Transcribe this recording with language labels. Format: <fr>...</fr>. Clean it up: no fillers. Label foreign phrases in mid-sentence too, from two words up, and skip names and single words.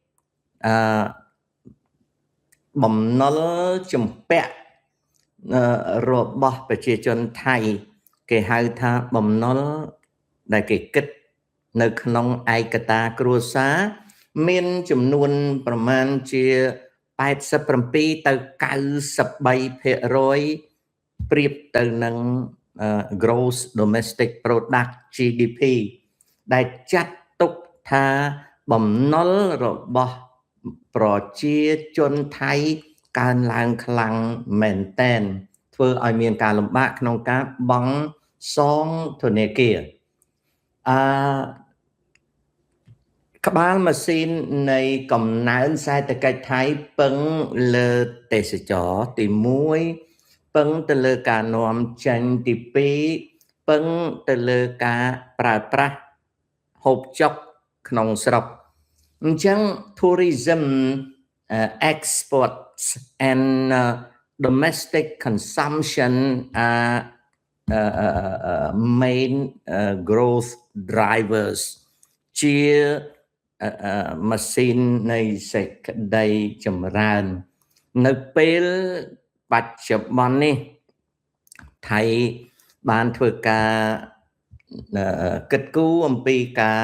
<km>បំណុលជំពាក់របស់ប្រជាជនថៃគេហៅថាបំណុលដែលគេគិត នៅក្នុងឯកតាគ្រួសារមានចំនួនប្រមាណជា87ទៅ93%ប្រៀបទៅនឹង</km> <en>gross domestic product GDP</en> <km>ដែលចាត់ទុកថាបំណុលរបស់ប្រជាជនថៃកើនឡើងខ្លាំងមែនទែនធ្វើឲ្យមានការលំបាកក្នុងការបង់សងធនាគារ ក្បាលម៉ាស៊ីននៃកំណើនសេដ្ឋកិច្ចថៃពឹងលើទេសចរទី1ពឹងទៅលើការនាំចេញទី2ពឹងទៅលើការប្រើប្រាស់ហូបចុកក្នុងស្រុកអញ្ចឹង</km> <en>tourism exports and domestic consumption are main growth drivers</en> <km>ជាម៉ាស៊ីននៃសេចក្តីចម្រើននៅពេលបច្ចុប្បន្ននេះថៃបានធ្វើការគិតគូរអំពីការ</km>